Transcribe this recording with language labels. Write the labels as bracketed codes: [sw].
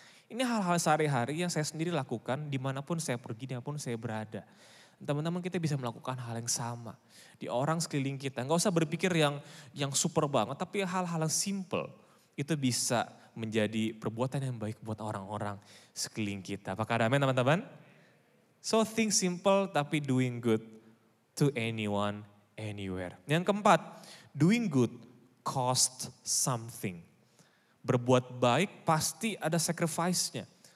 [id] Ini hal-hal sehari-hari yang saya sendiri lakukan dimanapun saya pergi, dimanapun saya berada. Teman-teman kita bisa melakukan hal yang sama di orang sekeliling kita. Nggak usah berpikir yang super banget, tapi hal-hal yang simple itu bisa menjadi perbuatan yang baik buat orang-orang sekeliling kita. Apakah ada amin teman-teman? [en] So think simple [id] tapi [en] doing good to anyone, anywhere. [id] Yang keempat, [en] doing good cost something. [id] Berbuat baik pasti ada sacrifice-nya.